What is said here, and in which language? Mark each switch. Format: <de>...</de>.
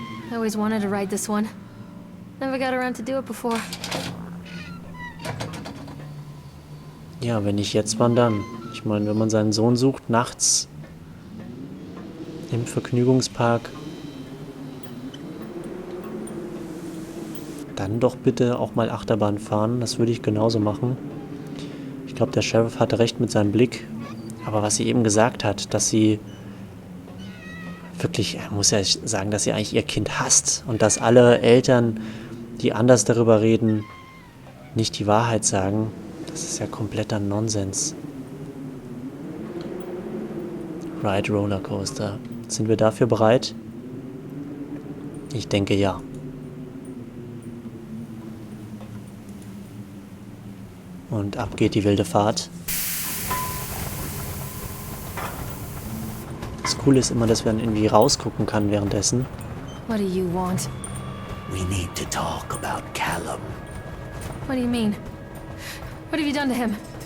<en>I always wanted to ride this one. Never got around to do it before.</en> <de>Ja, wenn nicht jetzt, wann dann? Ich meine, wenn man seinen Sohn sucht, nachts im Vergnügungspark, dann doch bitte auch mal Achterbahn fahren. Das würde ich genauso machen. Ich glaube, der Sheriff hatte recht mit seinem Blick. Aber was sie eben gesagt hat, dass sie wirklich, er muss ja sagen, dass sie eigentlich ihr Kind hasst und dass alle Eltern, die anders darüber reden, nicht die Wahrheit sagen, das ist ja kompletter Nonsens.</de> <en>Ride Rollercoaster.</en> <de>Sind wir dafür bereit? Ich denke ja. Und ab geht die wilde Fahrt. Das Coole ist immer, dass man irgendwie rausgucken kann währenddessen.</de> <en>What do you want? We need to talk about Callum. What do you mean? What have you done to him?</en>